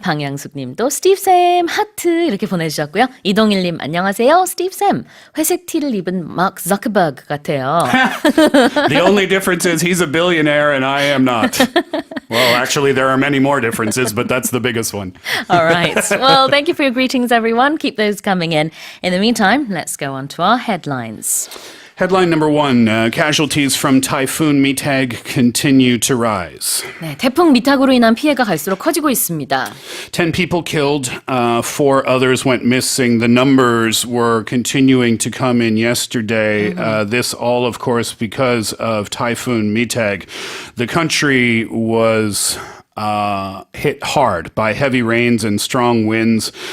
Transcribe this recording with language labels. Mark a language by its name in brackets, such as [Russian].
[Korean] 방향숙님도 스티브쌤 하트 이렇게 보내주셨고요. 이동일님 안녕하세요. 스티브쌤 회색 티를 입은 마크 자커버그 같아요. [English] The only difference is he's a billionaire and I am not. Well, actually, there are many more differences, but that's the biggest one. All right. Well, thank you for your greetings, everyone. Keep those coming in. In the meantime, let's go on to our headlines. Headline number 1, casualties from Typhoon Mitag continue to rise. [Korean] 네, 태풍 미탁으로 인한 피해가 갈수록 커지고 있습니다. [English] 10 people killed, 4 others went missing. The numbers were continuing to come in yesterday. This all, of course, because of Typhoon Mitag. The country was hit hard by heavy rains and strong winds.